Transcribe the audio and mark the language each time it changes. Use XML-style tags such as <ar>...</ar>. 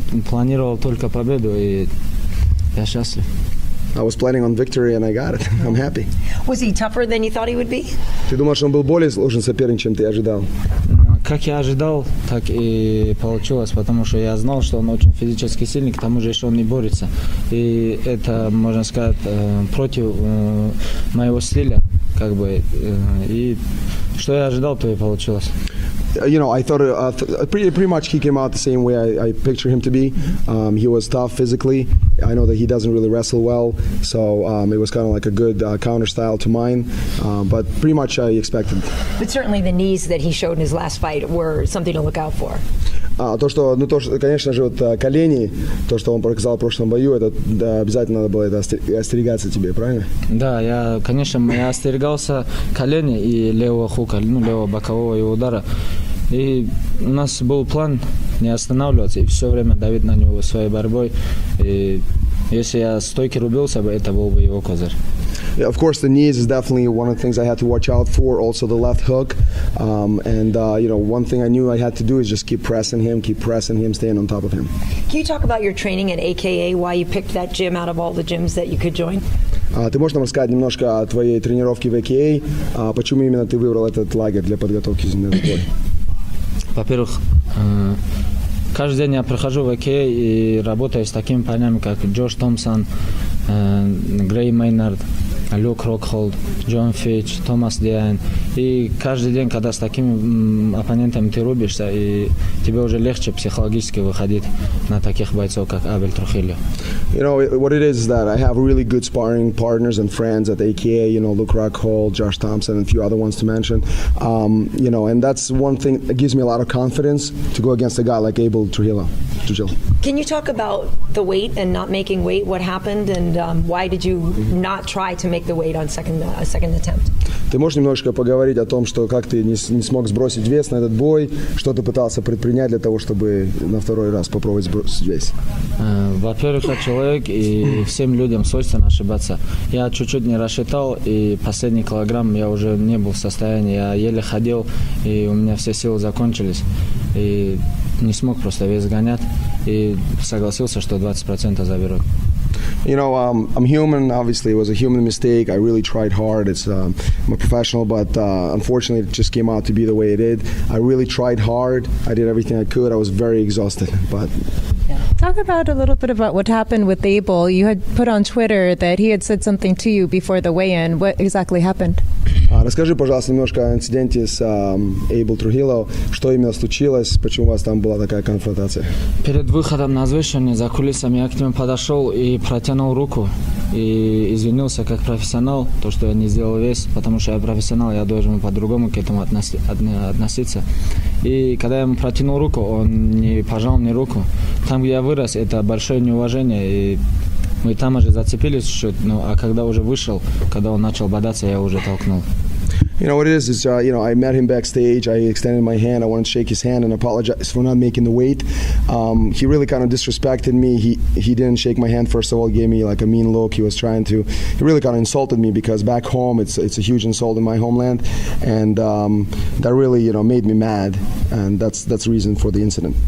<ru>Планировал только победу, и я счастлив.</ru> <en>I was planning on victory and I got it. I'm happy. Was he tougher than you thought he would be?</en> <ru>Ты думал, что он был более сложный соперник, чем ты ожидал? Как я ожидал, так и получилось, потому что я знал, что он очень физически сильный, к тому же еще он не борется. И это, можно сказать, против моего стиля, как бы. И что я ожидал, то и получилось.</ru> <en>You know, I thought pretty much he came out the same way I picture him to be. He was tough physically. I know that he doesn't really wrestle well, so it was kind of like a good counter style to mine. But pretty much I expected. But certainly the knees that he showed in his last fight were something to look out for.</en> <ru>То, что, конечно же, вот колени, то, что он показал в прошлом бою, это обязательно надо было это остерегаться тебе, правильно? Да, конечно, я остерегался колени и левого хука, левого бокового его удара. И у нас был план не останавливаться и все время давить на него своей борьбой. И Если я стойки рубился бы, это был бы его козырь.</ru> <en>Yeah, of course, the knees is definitely one of the things I had to watch out for. Also, the left hook, and one thing I knew I had to do is just keep pressing him, staying on top of him. Can you talk about your training at AKA, why you picked that gym out of all the gyms that you could join?</en> <ru>Ты можешь нам рассказать немножко о твоей тренировке в AKA? Почему именно ты выбрал этот лагерь для подготовки к бою? Во-первых, каждый день я прохожу в AKA и работаю с такими парнями, как Джош Томпсон, Грей Мейнард, Люк Рокхолд, Джон Фич, Томас Диайн. И каждый день, когда с такими оппонентами ты рубишься, и тебе уже легче психологически выходить на таких бойцов, как Абель Трухильо.</ru> <en>You know, what it is that I have really good sparring partners and friends at AKA, Luke Rockhold, Josh Thompson, and a few other ones to mention. And that's one thing that gives me a lot of confidence to go against a guy like Abel Trujillo. Can you talk about the weight and not making weight? What happened, and why did you not try to make the weight on second attempt?</en> <ru>Ты можешь немножко поговорить о том, что как ты не смог сбросить вес на этот бой, что ты пытался предпринять для того, чтобы на второй раз попробовать сбросить вес? Во-первых, я человек, и всем людям свойственно ошибаться. Я чуть-чуть не рассчитал, и последний килограмм я уже не был в состоянии. Я еле ходил, и у меня все силы закончились. И не смог просто вес гонять, и согласился, что 20% заберут.</ru> <en>I'm human. Obviously, it was a human mistake. I really tried hard. I'm a professional, but unfortunately, it just came out to be the way it did. I really tried hard. I did everything I could. I was very exhausted, but. Talk about a little bit about what happened with Abel. You had put on Twitter that he had said something to you before the weigh-in. What exactly happened?</en> <ru>Расскажи, пожалуйста, немножко о инциденте с Эйбл Трухилло. Что именно случилось? Почему у вас там была такая конфронтация? Перед выходом на взвешивание за кулисами я к нему подошел и протянул руку. И извинился как профессионал, то, что я не сделал вес, потому что я профессионал, я должен по-другому к этому относиться. И когда я ему протянул руку, он не пожал мне руку. Там, где я вырос, это большое неуважение, и мы там уже зацепились чуть-чуть, а когда уже вышел, когда он начал бодаться, я уже толкнул.</ru> <en>What it is I met him backstage. I extended my hand. I wanted to shake his hand and apologize for not making the weight. He really kind of disrespected me. He didn't shake my hand. First of all, gave me like a mean look. He really kind of insulted me, because back home it's a huge insult in my homeland, and that really made me mad, and that's the reason for the incident.</en>